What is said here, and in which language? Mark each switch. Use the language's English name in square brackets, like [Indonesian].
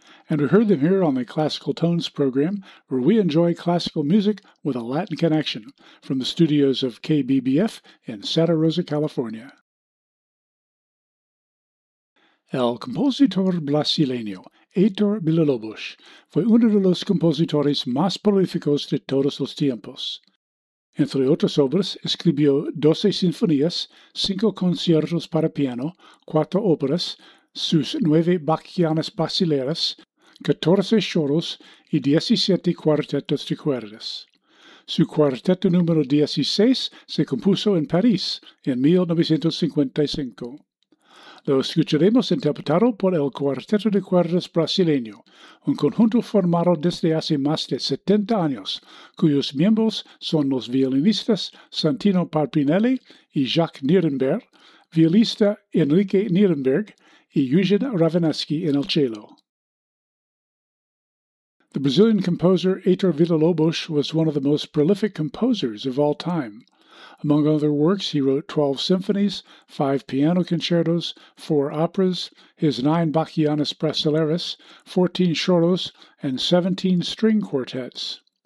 [English] And we heard them here on the Classical Tones program, where we enjoy classical music with a Latin connection, from the studios of KBBF in Santa Rosa, California. [Spanish] El compositor brasileño, Heitor Villa-Lobos, fue uno de los compositores más prolíficos de todos los tiempos. Entre otras obras, escribió 12 sinfonías, 5 conciertos para piano, 4 óperas, sus 9 bacchianas brasileiras, 14 choros y 17 cuartetos de cuerdas. Su cuarteto número 16 se compuso en París en 1955. Lo escucharemos interpretado por el Cuarteto de Cuerdas Brasileño, un conjunto formado desde hace más de 70 años, cuyos miembros son los violinistas Santino Parpinelli y Jacques Nierenberg, violista Enrique Nierenberg y Eugene Ravenaschi en el cello. [English] The Brazilian composer Heitor Villa-Lobos was one of the most prolific composers of all time. Among other works, he wrote 12 symphonies, 5 piano concertos, 4 operas, his 9 bacchianas brasileiras, 14 choros, and 17 string quartets.